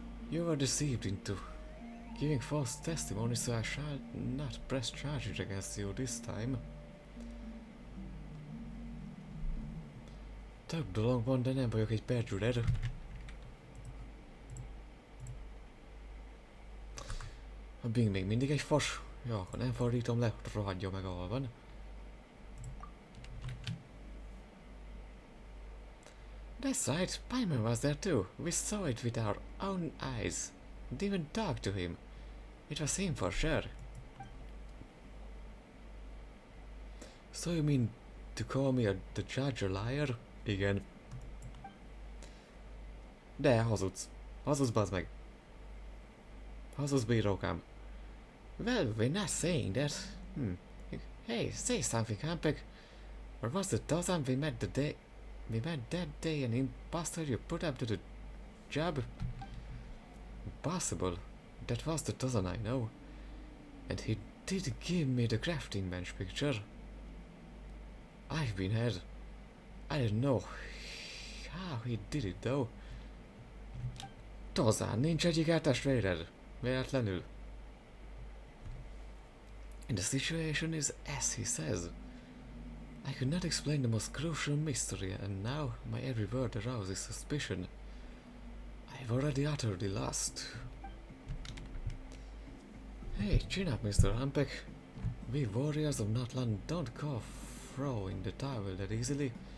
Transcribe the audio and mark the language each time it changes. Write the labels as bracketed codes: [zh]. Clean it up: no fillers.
[en] You were deceived into giving false testimony, so I shall not press charges against you this time. [hu] Több dolog van, de nem vagyok egy perjurer. A Bing még mindig egy fos. Ja, akkor nem fordítom le, rohadjon meg, ahol van. [en] That's right, Paimon was there too. We saw it with our own eyes. And even talked to him. It was him for sure. So you mean to call me the judge a liar? [hu] Igen. De hazudsz. Hazudsz, bazd meg. Hazudsz, bírókám. [en] Well, we're not saying that. Hey, say something, Hampek. Or was the dozen we met that day an imposter you put up to the job? Impossible. That was the dozen, I know. And he did give me the crafting bench picture. I've been had. I don't know how he did it though. [hu] Tozán, nincs egyik eltestvéred. Véletlenül. [en] And the situation is as he says. I could not explain the most crucial mystery, and now my every word arouses suspicion. I've already utterly lost. Hey, chin up, Mr. Hampek. We warriors of Notland don't go throwing the towel that easily.